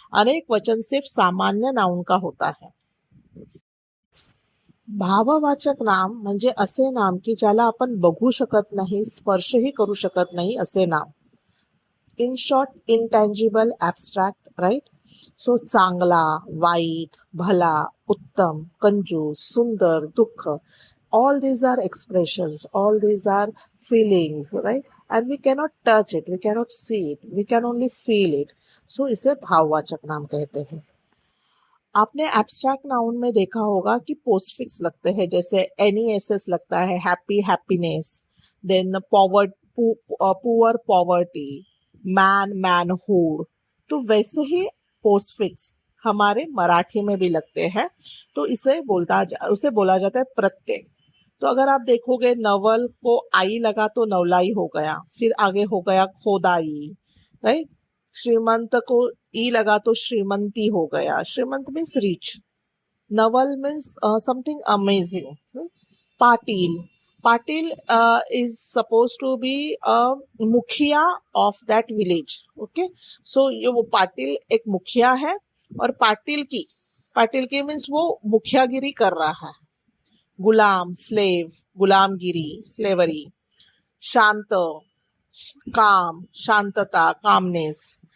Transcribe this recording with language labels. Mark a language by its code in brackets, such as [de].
[hi] अनेक वचन सिर्फ सामान्य नाउन का होता है. [mr] भाववाचक नाम म्हणजे असे नाम की ज्याला आपण बघू शकत नाही, स्पर्शही करू शकत नाही, असे नाम. [en] In short, intangible, abstract, right. So [mr] चांगला, वाईट, भला, उत्तम, कंजूस, सुंदर, दुःख, [en] all these are expressions, all these are feelings, right? And we cannot touch it, we cannot see it, we can only feel it. [hi] So इसे भाववाचक नाम कहते हैं. आपने एब्स्ट्रैक्ट नाउन में देखा होगा कि पोस्टफिक्स लगते हैं, जैसे NESS लगता है, [en] Happy happiness, then poor poverty, man manhood. [hi] तो वैसे ही पोस्टफिक्स हमारे मराठी में भी लगते हैं. तो उसे बोला जाता है प्रत्यय. तो अगर आप देखोगे, नवल को आई लगा तो नवलाई हो गया, फिर आगे हो गया खोदाई, राइट. श्रीमंत को ई लगा तो श्रीमंती हो गया. [en] श्रीमंत means rich. नवल means something amazing. Patil, Patil is supposed to be a mukhiya of that village. Okay. [hi] सो ये वो पाटिल एक मुखिया है, और पाटिल की मीन्स वो मुखियागिरी कर रहा है. [mr] गुलाम, स्लेव, गुलामगिरी, स्लेवरी. शांत, काम, शांतता, कामनेस.